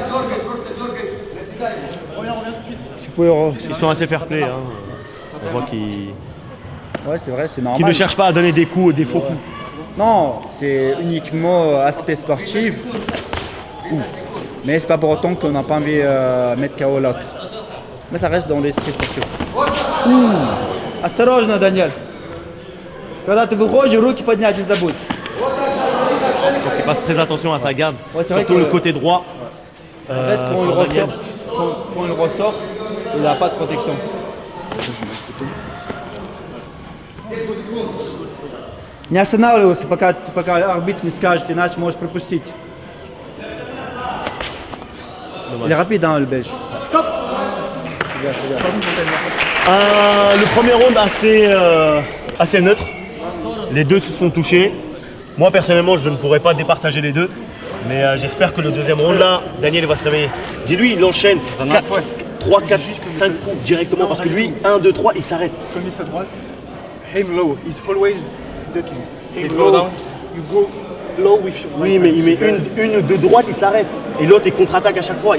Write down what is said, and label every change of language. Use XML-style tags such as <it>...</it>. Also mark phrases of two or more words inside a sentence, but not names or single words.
<fr>Ils sont assez fair-play. Hein. On voit qu'ils Ouais, c'est vrai, c'est normal. ne cherchent pas à donner des coups, des faux coups. Non, c'est uniquement aspect sportif. Mais c'est pas pour autant qu'on n'a pas envie de mettre KO l'autre. Mais ça reste dans l'esprit sportif.</fr> <ru>Осторожно, Daniel. Когда ты выходишь, руки поднять не забудь.</ru> <fr>Donc il fasse très attention à sa garde, Ouais, c'est vrai surtout que- le côté droit. En fait, quand il pour Daniel. ressort, quand il ressort, il n'a pas de protection.</fr> <ru>Не останавливайся, пока арбитр не скажет, иначе можешь пропустить.</ru> <fr>Il est rapide, hein, le Belge. Stop. Le premier round assez neutre. Les deux se sont touchés. Moi personnellement je ne pourrais pas départager les deux. Mais j'espère que le deuxième round là, Daniel va se réveiller. Dis-lui, il enchaîne 3, 4, 5 coups directement parce que lui, 1, 2, 3, il s'arrête. Comme il fait à droite,</fr> <en>aim low. He's always ducking. Aim go low. down. You go low with your</en> <fr>Oui,</fr> <en>right</en> <fr>mais</fr> <en>hand.</en> <fr>il met une de droite, il s'arrête. Et l'autre, il contre-attaque à chaque fois.</fr>